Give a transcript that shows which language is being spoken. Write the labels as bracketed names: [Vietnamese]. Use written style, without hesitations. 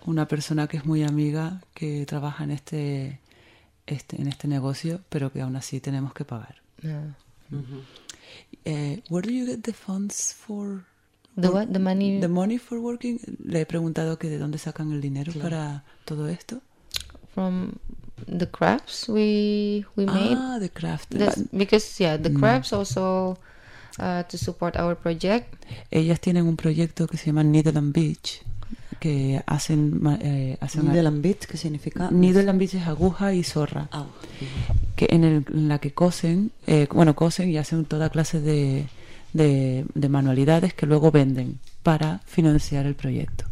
[Spanish] Una persona que es muy amiga que trabaja en este negocio, pero que aún así tenemos que pagar. [English] Where do you get the funds for the what? The money? The money for working? [Spanish] Le he preguntado que de dónde sacan el dinero para todo esto. [English] From the crafts we made. Ah, the craft. Because yeah, the crafts also to support our project. [Spanish] Ellas tienen un proyecto que se llama Needle & Beach, que hacen Needle & Beach, ¿qué significa? Needle & Beach es aguja y zorra. Ah. Que en la que cosen, cosen y hacen toda clase de manualidades que luego venden para financiar el proyecto.